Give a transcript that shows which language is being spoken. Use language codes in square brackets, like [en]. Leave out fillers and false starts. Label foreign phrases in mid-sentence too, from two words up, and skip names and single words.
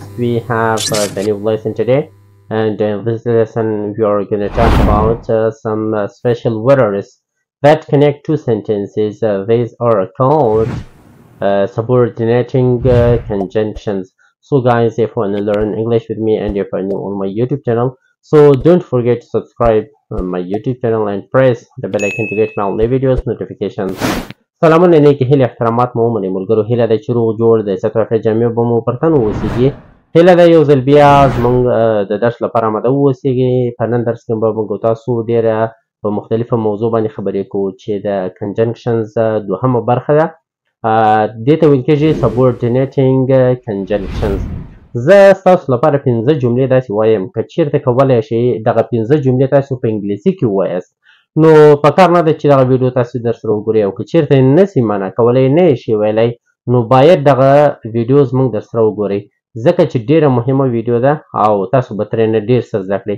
[en] We have the new lesson today, and in this lesson we are going to talk about some special words that connect two sentences. These are called subordinating conjunctions. So guys, if you want to learn English with me and if you're new on my YouTube channel, so don't forget to subscribe on my YouTube channel and press the bell icon to get my only videos notifications. [ps] سلامونه نیکی هیله احترامات مو ومنئ ملګرو. هیله ده چې روغ جوړ د عزت او جامع به مو پرتن واوسیږي. هیله ده یو ځل بیا زموږ د درس لپاره آماده واوسیږي. په نن درس کې به موږ تاسو ډېره په مختلفه موضوع باندې خبرې کوو چې د کنجنکشنز دوهمه برخه ده. دې ته ویل کېږي [en] subordinating conjunctions. [ps] زه ستاسو لپاره 15 جملې داسې وایم که چیرته کولی شئ دغه 15 جملې تاسو په انګلیسي کې ووایاست نو پکار نه ده چې دغه ویډیو تاسو درسره وګورئ او که چیرته یې نسئ معنا کولی نه یې شئ ویلی نو باید دغه ویډیو زموږ درسره وګورئ ځکه چې ډېره مهمه ویډیو ده او تاسو به ترېنه ډېر څه زده کړئ.